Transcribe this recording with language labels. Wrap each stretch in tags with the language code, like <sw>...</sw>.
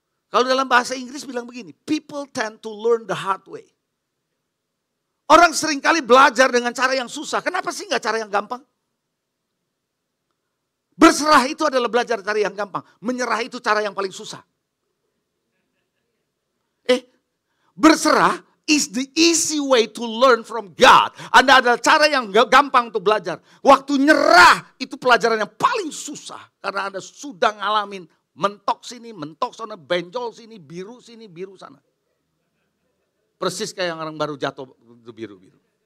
<id>Kalau dalam bahasa Inggris bilang begini,</id> <en>people tend to learn the hard way.</en> <id>Orang seringkali belajar dengan cara yang susah. Kenapa sih gak cara yang gampang? Berserah itu adalah belajar cara yang gampang. Menyerah itu cara yang paling susah.</id> <en>Berserah is the easy way to learn from God.</en> <id>Anda ada cara yang gampang untuk belajar. Waktu nyerah itu pelajaran yang paling susah. Karena Anda sudah ngalamin mentok sini, mentok sana, benjol sini, biru sana. Persis kayak yang orang baru jatuh itu biru-biru.</id>